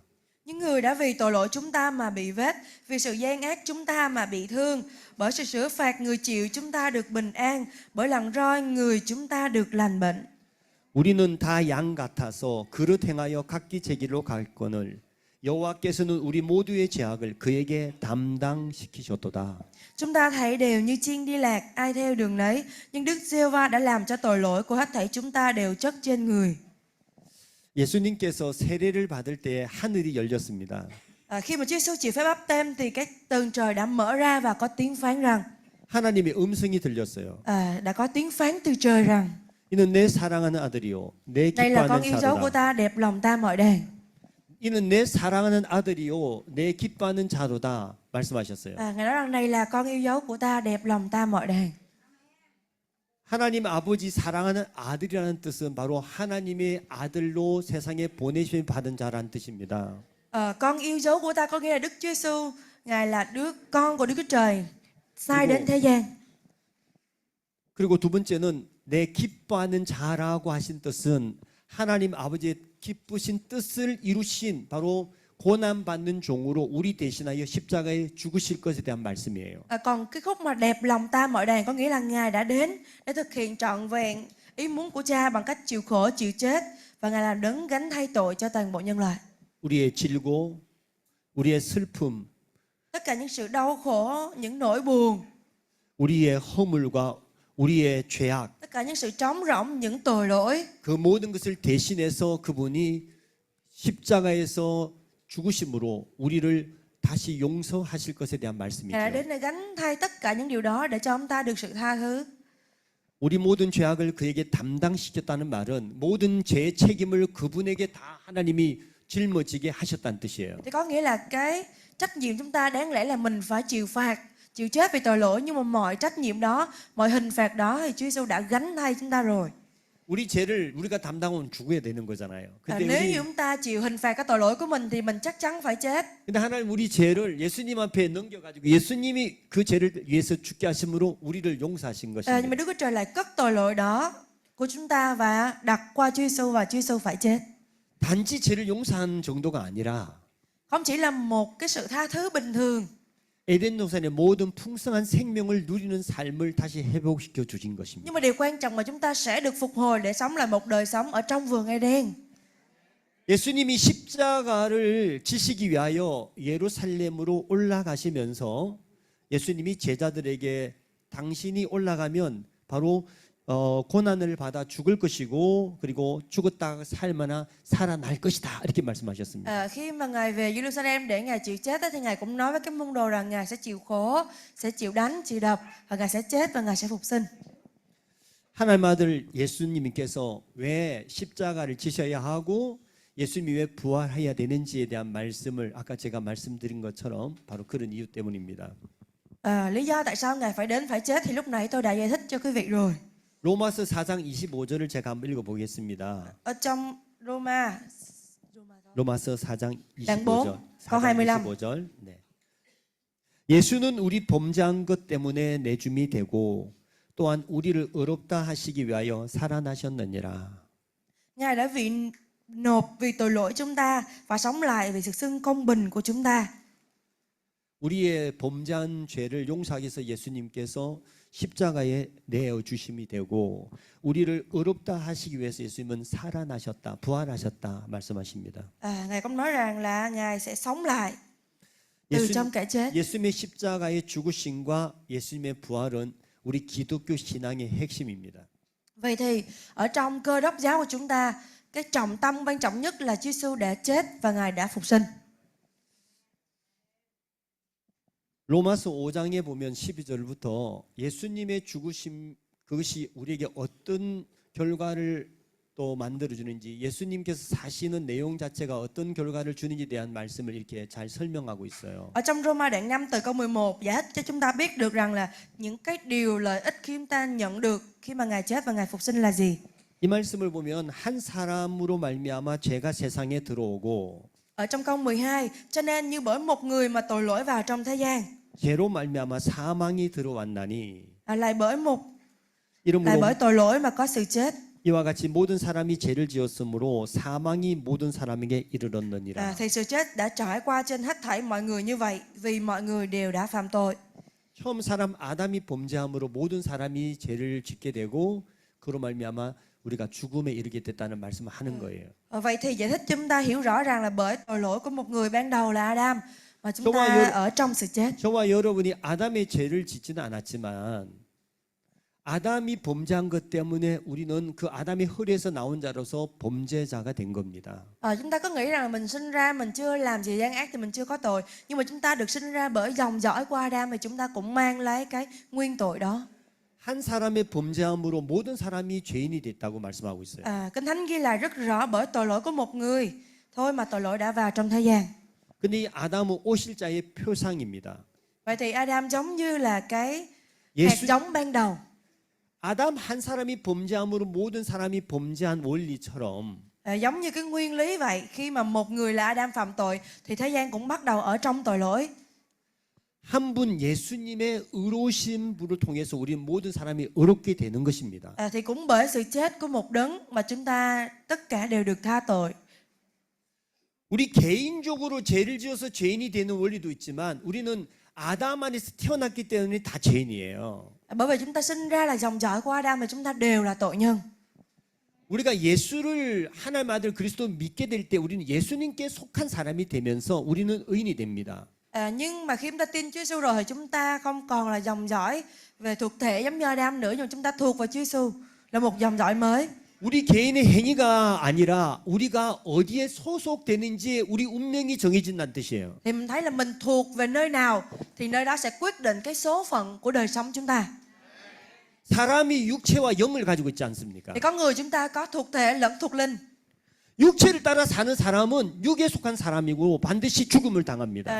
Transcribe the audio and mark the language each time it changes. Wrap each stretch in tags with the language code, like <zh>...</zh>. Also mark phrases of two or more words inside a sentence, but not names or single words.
<vi>Những người đã vì tội lỗi chúng ta mà bị vết, vì sự gian ác chúng ta mà bị thương, bởi sự sửa phạt người chịu chúng ta được bình an, bởi lần roi người chúng ta được lành bệnh.</vi> <ko>우리는 다 양 같아서 그릇 행하여 각기 제 길로 갈거늘 여호와께서는 우리 모두의 죄악을 그에게 담당시키셨도다.</ko> <vi>Chúng ta thấy đều như chiên đi lạc, ai theo đường nấy, nhưng Đức Giê-hô-va đã làm cho tội lỗi của hết thảy chúng ta đều chất trên người.</vi> <ko>예수님께서 세례를 받을 때 하늘이 열렸습니다.</ko> <vi>Khi mà Chúa Giêsu chịu phép báp têm thì cái tầng trời đã mở ra và có tiếng phán rằng</vi> <ko>하나님의 음성이 들렸어요.</ko> <vi>đã có tiếng phán từ trời rằng</vi> <ko>이는 내 사랑하는 아들이요 내</ko> <vi>đây là con</vi> <ko>기뻐하는</ko> <vi>yêu dấu của</vi> <ko>자로다.</ko> <vi>ta, đẹp lòng ta mọi đàn.</vi> <ko>이는 내 사랑하는 아들이요 내 기뻐하는 자로다 말씀하셨어요.</ko> <vi>Ngài nói rằng này là con yêu dấu của ta, đẹp lòng ta mọi đàn.</vi> <ko>하나님 아버지 사랑하는 아들이라는 뜻은 바로 하나님의 아들로 세상에 보내심을 받은 자라는 뜻입니다.</ko> <vi>Con yêu dấu của ta có nghĩa là Đức Chúa Giêsu, Ngài là đứa con của Đức Chúa Trời sai đến thế gian.</vi> <ko>그리고 두 번째는 내 기뻐하는 자라고 하신 뜻은 하나님 아버지의 기쁘신 뜻을 이루신 바로 고난받는 종으로 우리 대신하여 십자가에 죽으실 것에 대한 말씀이에요.</ko> <vi>Còn cái khúc mà đẹp lòng ta mọi đàn có nghĩa là Ngài đã đến để thực hiện trọn vẹn ý muốn của Cha bằng cách chịu khổ, chịu chết, và Ngài là đấng gánh thay tội cho toàn bộ nhân loại.</vi> <ko>우리의 질고, 우리의 슬픔,</ko> <vi>Tất cả những sự đau khổ, những nỗi buồn,</vi> <ko>우리의 허물과 우리의 죄악,</ko> <vi>tất cả những sự trống rỗng, những tội lỗi,</vi> <ko>그 모든 것을 대신해서 그분이 십자가에서 죽으심으로 우리를 다시 용서하실 것에 대한</ko> <vi>Ngài đã</vi> <ko>말씀이죠.</ko> <vi>đến để gánh thay tất cả những điều đó để cho ông ta được sự tha thứ.</vi> <ko>우리 모든 죄악을 그에게 담당시켰다는 말은 모든 죄의 책임을 그분에게 다 하나님이 짊어지게 하셨다는 뜻이에요.</ko> <vi>Thì có nghĩa là cái trách nhiệm chúng ta đáng lẽ là mình phải chịu phạt, chịu chết vì tội lỗi, nhưng mà mọi trách nhiệm đó, mọi hình phạt đó thì Chúa Giêsu đã gánh thay chúng ta rồi.</vi> <ko>우리 죄를 우리가 담당하면 죽어야 되는 거잖아요. 근데</ko> <vi>Nếu như</vi> <ko>우리</ko> <vi>chúng ta chịu hình phạt cái tội lỗi của mình thì mình chắc chắn phải chết.</vi> <ko>근데 하나님 우리 죄를 예수님 앞에 넘겨가지고 예수님이 그 죄를 위해서 죽게 하심으로 우리를 용서하신</ko> <vi>Nhưng</vi> <ko>것입니다.</ko> <vi>mà Đức Chúa Trời lại cất tội lỗi đó của chúng ta và đặt qua Chúa Giêsu và Chúa Giêsu phải chết.</vi> <ko>단지 죄를 용서하는 정도가 아니라</ko> <vi>Không chỉ là một cái sự tha thứ bình thường,</vi> <ko>에덴 동산의 모든 풍성한 생명을 누리는 삶을 다시 회복시켜 주신 것입니다.</ko> <vi>Nhưng mà điều quan trọng là chúng ta sẽ được phục hồi để sống lại một đời sống ở trong vườn Eden.</vi> <ko>예수님이 십자가를 지시기 위하여 예루살렘으로 올라가시면서 예수님이 제자들에게 당신이 올라가면 바로 고난을 받아 죽을 것이고 그리고 죽었다 살거나 살아날 것이다 이렇게 말씀하셨습니다.</ko> <vi>Khi mà Ngài về Jerusalem để Ngài chịu chết thì Ngài cũng nói với các môn đồ rằng Ngài sẽ chịu khổ, sẽ chịu đánh, chịu đập và Ngài sẽ chết và Ngài sẽ phục sinh.</vi> <ko>하나님 아들 예수님께서 왜 십자가를 지셔야 하고 예수님이 왜 부활해야 되는지에 대한 말씀을 아까 제가 말씀드린 것처럼 바로 그런 이유 때문입니다.</ko> <vi>Lý do tại sao Ngài phải đến phải chết thì lúc nãy tôi đã giải thích cho quý vị rồi.</vi> <ko>로마서 4장 25절을 제가 한번 읽어보겠습니다.</ko> <vi>Ở trong Roma</vi> <ko>로마서 4장</ko> <vi>Đoạn 4,</vi> <ko>25절.</ko> <vi>câu 25.</vi> <ko>25절. 네. 예수는 우리 범죄한 것 때문에 내줌이 되고 또한 우리를 의롭다 하시기 위하여 살아나셨느니라.</ko> <vi>Ngài đã nộp vì tội lỗi chúng ta và sống lại vì sự xưng công bình của chúng ta.</vi> <ko>우리의 범죄한 죄를 용서하기 위해서 예수님께서 십자가에 내어 주심이 되고 우리를 의롭다 하시기 위해서 예수님은 살아나셨다, 부활하셨다 말씀하십니다.</ko> <vi>Ngài cũng nói rằng là Ngài sẽ sống lại từ trong cái chết.</vi> <ko>예수님의 십자가의 죽으심과 예수님의 부활은 우리 기독교 신앙의 핵심입니다.</ko> <vi>Vậy thì ở trong Cơ Đốc giáo của chúng ta, cái trọng tâm quan trọng nhất là Chúa Giêsu đã chết và Ngài đã phục sinh.</vi> <ko>로마서 5장에 보면 12절부터 예수님의 죽으심 그것이 우리에게 어떤 결과를 또 만들어주는지 예수님께서 사시는 내용 자체가 어떤 결과를 주는지에 대한 말씀을 이렇게 잘 설명하고 있어요.</ko> <vi>Ở trong Roma đoạn 5 từ câu 11 giải thích cho chúng ta biết được rằng là những cái điều lợi ích khi chúng ta nhận được khi mà Ngài chết và Ngài phục sinh là gì.</vi> <ko>이 말씀을 보면 한 사람으로 말미암아 죄가 세상에 들어오고</ko> <vi>Ở trong câu 12, cho nên như bởi một người mà tội lỗi vào trong thế gian,</vi> <ko>죄로 말미암아 사망이 들어왔나니</ko> <vi>lại bởi</vi> <ko>이러므로</ko> <vi>tội lỗi mà có sự chết.</vi> <ko>이와 같이 모든 사람이 죄를 지었으므로 사망이 모든 사람에게 이르렀느니라.</ko> <vi>Thì sự chết đã trải qua trên hết thảy mọi người như vậy vì mọi người đều đã phạm tội.</vi> <ko>처음 사람 아담이 범죄함으로 모든 사람이 죄를 짓게 되고 그로 말미암아 우리가 죽음에 이르게 됐다는 말씀을 하는 거예요.</ko> <vi>Vậy thì giải thích chúng ta hiểu rõ ràng là bởi tội lỗi của một người ban đầu là Adam mà chúng</vi> <ko>저와</ko> <vi>ta ở trong sự chết.</vi> <ko>저와 여러분이 아담의 죄를 짓지는 않았지만 아담이 범죄한 것 때문에 우리는 그 아담의 허리에서 나온 자로서 범죄자가 된 겁니다.</ko> <vi>Chúng ta có nghĩ rằng là mình sinh ra mình chưa làm gì gian ác thì mình chưa có tội, nhưng mà chúng ta được sinh ra bởi dòng dõi của Adam thì chúng ta cũng mang lấy cái nguyên tội đó.</vi> <ko>한 사람의 범죄함으로 모든 사람이 죄인이 됐다고 말씀하고 있어요.</ko> <vi>Kinh Thánh ghi lại rất rõ bởi tội lỗi của một người thôi mà tội lỗi đã vào trong thế gian.</vi> <ko>근데 이 아담은 오실자의 표상입니다.</ko> <vi>Vậy thì Adam giống như là cái hạt giống ban đầu.</vi> <ko>아담 한 사람이 범죄함으로 모든 사람이 범죄한 원리처럼</ko> <vi>Giống như cái nguyên lý vậy, khi mà một người là Adam phạm tội thì thế gian cũng bắt đầu ở trong tội lỗi.</vi> <ko>한 분 예수님의 의로우신 분을 통해서 우리 모든 사람이 의롭게 되는 것입니다.</ko> <vi>Thì cũng bởi sự chết của một đấng mà chúng ta tất cả đều được tha tội.</vi> <ko>우리 개인적으로 죄를 지어서 죄인이 되는 원리도 있지만 우리는 아담 안에서 태어났기 때문에 다 죄인이에요.</ko> <vi>Bởi vì chúng ta sinh ra là dòng dõi của Adam thì chúng ta đều là tội nhân.</vi> <ko>우리가 예수를 하나님 아들 그리스도 믿게 될 때 우리는 예수님께 속한 사람이 되면서 우리는 의인이 됩니다.</ko> <vi>Nhưng mà khi chúng ta tin Chúa Giêsu rồi thì chúng ta không còn là dòng dõi về thuộc thể giống như Adam nữa, nhưng mà chúng ta thuộc vào Chúa Giêsu là một dòng dõi mới.</vi> <ko>우리 개인의 행위가 아니라 우리가 어디에 소속되는지 우리 운명이 정해진다는 뜻이에요.</ko> <vi>Thì mình thấy là mình thuộc về nơi nào thì nơi đó sẽ quyết định cái số phận của đời sống chúng ta.</vi> <ko>사람이 육체와 영을 가지고 있지 않습니까?</ko> <vi>Thì có người chúng ta có thuộc thể lẫn thuộc linh.</vi> <ko>육체를 따라 사는 사람은 육에 속한 사람이고 반드시 죽음을 당합니다.</ko>